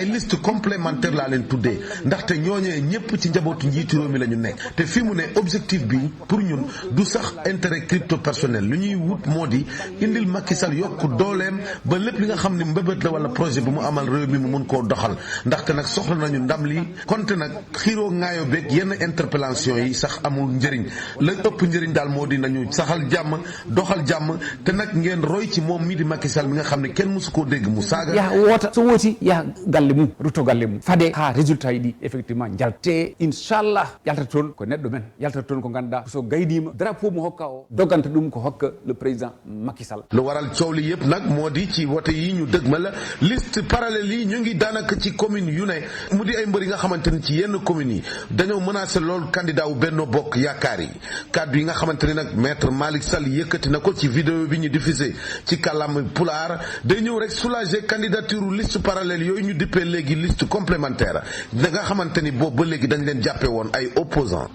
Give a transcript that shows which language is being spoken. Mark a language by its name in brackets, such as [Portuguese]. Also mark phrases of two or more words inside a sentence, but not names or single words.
[Wolof] liste complémentaire laa leen tuddee ndaxte ñooñee ñëpp ci njabootu njiitu réew mi la ñu nekk te fi mu ne objectif bi pour ñun du sax [French] intérêt crypto personnel [Wolof] lu ñuy wut moo di indil Macky Sall yokk dooleem ba lépp li nga xam ne mbébét la wala projet bu mu amal réew mi mu mun koo doxal ndaxte nag soxla nañu ndam li konte nag xiiroo ŋaayoo beeg yenn interpellation yi sax amul njëriñ la ëpp njëriñ daal moo di nañu saxal jàmm doxal jàmm te nag ngeen roy ci moom mii di Macky Sall mi nga xam ne kenn musu koo dégg mu saaga [Fula] ya woota so wooti ya galle mum rutto galle mum fade ha résultat yi ɗi effectivement jalte inchallah yaltata toon ko neɗɗo men yaltata toon ko ganduɗa so gaydima drapeau mo hokka o dogganta ɗum ko hokka le président Macky Sall [Wolof] lu waral coow li yëpp nag moo di ci wote yi ñu dëgmal liste parallèle yi ñu ngi daanaka ci commune yu ne mu di ay mbër yi nga xamante ni ci yenn communes yi dañoo menacé lool candidat wu Benno Bokk Yaakaar yi kaddu yi nga xamante ni nag maître Malick Sall yëkkati na ko ci vidéo bi ñu diffusé ci kàllaama pulaar day ñëw rek soulager candidature liste parallèle yooyu ñu dippee léegi liste complémentaire da nga xamante ni boobu ba léegi dañ leen jàppe woon ay opposants